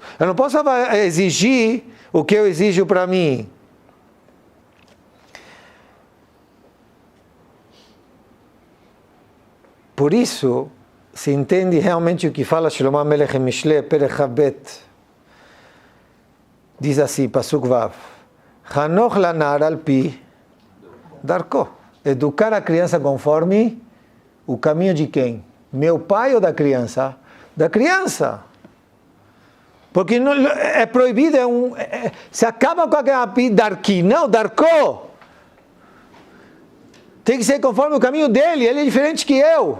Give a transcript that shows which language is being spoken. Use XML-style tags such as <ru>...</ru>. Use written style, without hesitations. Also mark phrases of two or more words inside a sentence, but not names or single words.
<pt>Eu não posso exigir o que eu exijo para mim. Por isso, se entende realmente o que fala Shlomo Melech em Mishle,</pt> <he>פרק הב.</he> <pt>Diz assim,</pt> <he>פסוק ו. חנוך לנער על פי דרכו.</he> <pt>Educar a criança conforme o caminho de quem? Meu pai ou da criança? Da criança. Porque não, é proibido, se acaba com aquela darki, não, darko. Tem que ser conforme o caminho dele, ele é diferente que eu.</pt>